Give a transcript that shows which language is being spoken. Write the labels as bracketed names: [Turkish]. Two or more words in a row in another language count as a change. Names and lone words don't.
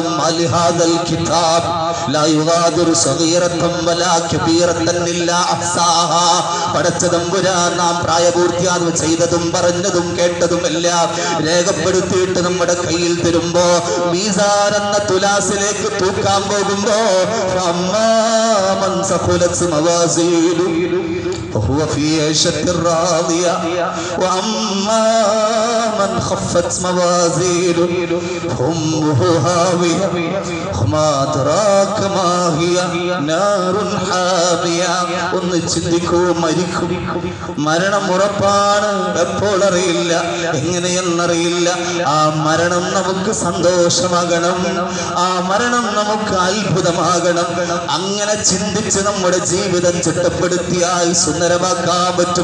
[Arabic] مال هذا الكتاب لا يغادر صغيرة ولا كبيرة إلا أحصاها. [Malayalam] പടച്ച തമ്പുരാൻ നാം പ്രായപൂർത്തിയാകും ചെയ്തതും പറഞ്ഞതും കേട്ടതും എല്ലാം രേഖപ്പെടുത്തിയിട്ട് നമ്മുടെ കയ്യിൽ തരുമ്പോ, മീസാൻ എന്ന തുലാസിലേക്ക് തൂക്കാൻ പോകുമ്പോ, [Arabic] أما من ثقلت موازينه فهو في عيشة راضية وأما من خفت موازينه فأمه هاوية وما أدراك ما هي نار حامية. [Malayalam] ഒന്ന് ചിന്തിക്കൂ, മരിക്കും, മരണം ഉറപ്പാണ്. എപ്പോൾ അറിയില്ല, എങ്ങനെയെന്നറിയില്ല. ആ മരണം നമുക്ക് സന്തോഷമാകണം, ആ മരണം നമുക്ക് അത്ഭുതമാകണം. അങ്ങനെ ചിന്തിച്ച് നമ്മുടെ ജീവിതം ചിട്ടപ്പെടുത്തിയാൽ സുന്ദരമാക്കാൻ പറ്റും.